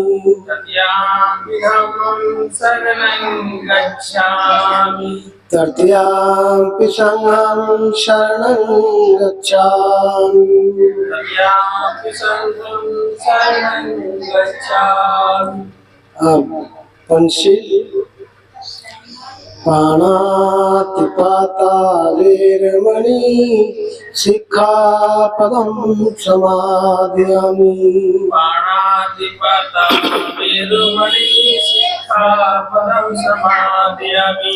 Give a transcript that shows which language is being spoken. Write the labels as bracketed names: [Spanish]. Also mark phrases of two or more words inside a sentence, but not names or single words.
[Pali] तृतीयंपि धम्मं शरणं गच्छामि तृतीयंपि संघं शरणं गच्छामि तृतीयंपि संघं शरणं गच्छामि अब पंचशील पाणातिपाता वेरमणि सिक्खापदं समादयामि पाणातिपाता वेरमणि सिक्खापदं समादयामि